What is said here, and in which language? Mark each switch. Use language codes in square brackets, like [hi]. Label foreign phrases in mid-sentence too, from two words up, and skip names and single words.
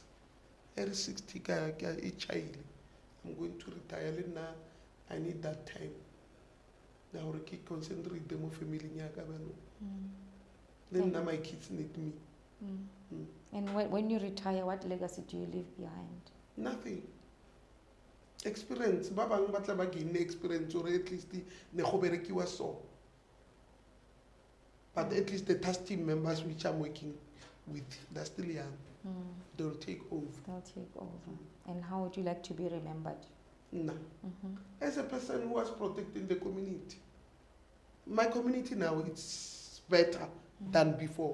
[en] Every 60 each child. I'm going to retire now. I need that time. Now I keep concentrating them on family. Then now my kids need me. And when you retire, what legacy do you leave behind? Nothing. Experience. [tn] Ba bang ba tla ba [en] gain experience or at least [tn] ne go berekiwa so. [en] But at least the task team members which I'm working with, they're still young. They'll take over. They'll take over. And how would you like to be remembered? Nah. As a person who was protecting the community. My community now, it's better than before.